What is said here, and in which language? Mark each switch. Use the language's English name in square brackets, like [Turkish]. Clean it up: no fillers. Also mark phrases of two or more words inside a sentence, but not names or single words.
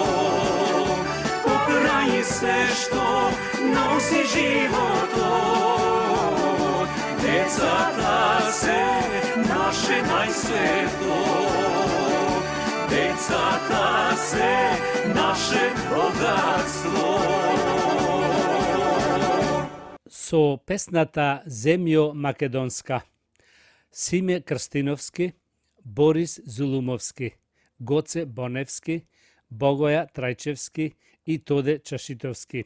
[Macedonian] Покрај се што носи животом, децата се наше најсвето. Децата се наше богатство. Со песната Земјо Македонска, Симе Крстиновски, Борис Зулумовски, Гоце Боневски, Богоја Трајчевски и Тоде Чашитовски.